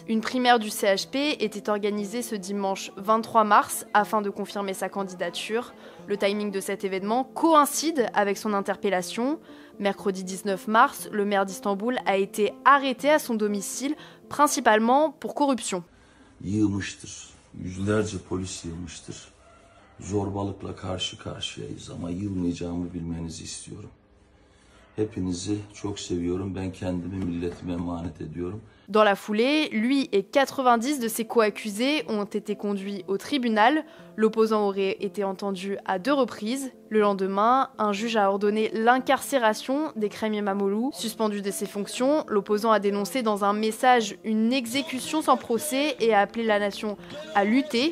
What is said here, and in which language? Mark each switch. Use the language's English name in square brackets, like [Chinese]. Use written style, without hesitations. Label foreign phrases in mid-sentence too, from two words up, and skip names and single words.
[French] Une primaire du CHP était organisée ce dimanche 23 mars afin de confirmer sa candidature. Le timing de cet événement coïncide avec son interpellation. Mercredi 19 mars, le maire d'Istanbul a été arrêté à son domicile, principalement pour corruption. [Turkish] Yığmıştır. Yüzlerce polis yığmıştır. Zorbalıkla karşı karşıyayız ama yılmayacağımı bilmenizi istiyorum. Hepinizi çok seviyorum. Ben kendimi milletime emanet ediyorum. [French] Dans la foulée, lui et 90 de ses co-accusés ont été conduits au tribunal. L'opposant aurait été entendu à 2 reprises. Le lendemain, un juge a ordonné l'incarcération d'Ekrem İmamoğlu. Suspendu de ses fonctions, l'opposant a dénoncé dans un message une exécution sans procès et a appelé la nation à lutter.